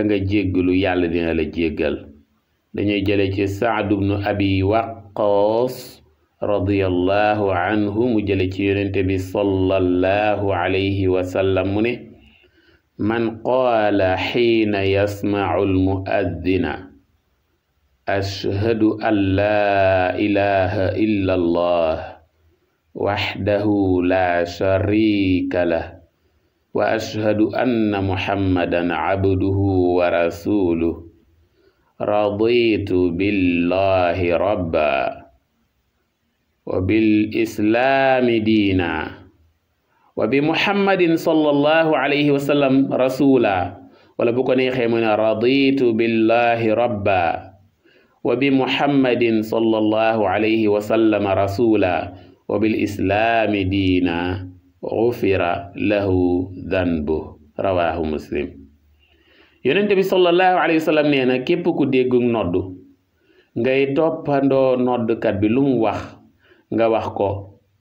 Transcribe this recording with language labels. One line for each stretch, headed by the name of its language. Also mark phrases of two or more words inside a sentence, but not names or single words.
Wolof: nga jéggalu yàlla dina la jéggal dañuy jële ci Saad ibnu Abi Waqqaas
Arabic: رضي الله عنه
Wolof: mu jële ci yonente bi
Arabic: صلى الله عليه وسلم
Wolof: mu ne man
Arabic: قال حين يسمع المؤذن أشهد أن لا إله إلا الله وحده لا شريك له وأشهد أن محمدا عبده ورسوله رضيت بالله ربا وبالإسلام دينا وبمحمد صلى الله عليه وسلم رسولا
Wolof: wala bu ko neexee mu ne
Arabic: رضيت بالله ربا وبمحمد صلى الله عليه وسلم رسولا وبالإسلام دينا غفر له ذنبه رواه مسلم
Wolof: yonente bi
Arabic: صلى الله عليه وسلم
Wolof: nee na képp ku déggu noddu ngay toppandoo noddkat bi lu mu wax nga wax ko